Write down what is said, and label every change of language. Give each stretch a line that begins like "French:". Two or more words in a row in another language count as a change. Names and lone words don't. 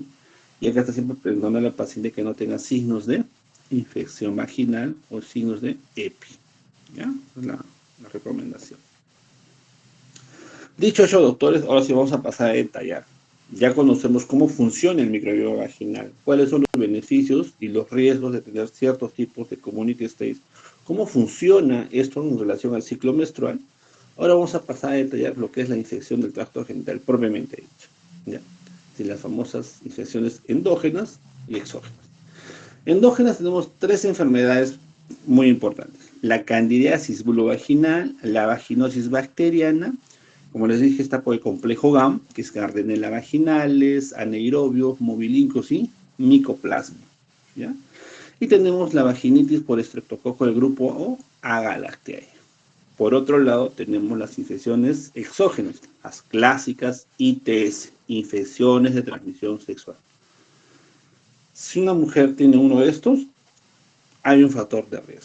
Spanish: Y acá está siempre preguntando a la paciente que no tenga signos de infección vaginal o signos de EPI. ¿Ya? Esa es la recomendación. Dicho eso, doctores, ahora sí vamos a pasar a detallar. Ya conocemos cómo funciona el microbioma vaginal, cuáles son los beneficios y los riesgos de tener ciertos tipos de
English: community states,
Spanish: cómo funciona esto en relación al ciclo menstrual. Ahora vamos a pasar a detallar lo que es la infección del tracto genital propiamente dicho, ¿ya? De las famosas infecciones endógenas y exógenas. Endógenas tenemos tres enfermedades muy importantes: la candidiasis vulvovaginal, la vaginosis bacteriana. Como les dije, está por el complejo GAM, que es Gardnerella vaginales, anaerobios, mobilincos y micoplasma, ¿ya? Y tenemos la vaginitis por estreptococo del grupo O, Agalactiae. Por otro lado, tenemos las infecciones exógenas, las clásicas ITS, infecciones de transmisión sexual. Si una mujer tiene uno de estos, hay un factor de riesgo.